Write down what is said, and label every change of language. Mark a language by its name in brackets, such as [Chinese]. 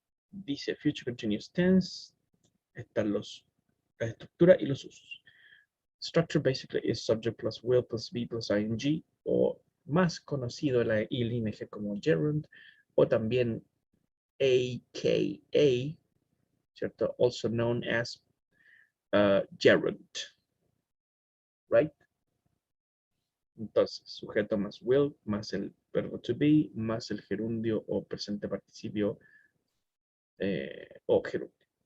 [Spanish] Dice Future Continuous Tense. Están la estructura y los usos. [English] Structure basically is subject plus will plus be plus ing, [Spanish] o más conocido en la ELEM como gerund, o también AKA, ¿cierto? [English] Also known as gerund, right? [Spanish] Entonces, sujeto más will, más el verbo to be, más el gerundio o presente participio o gerundio.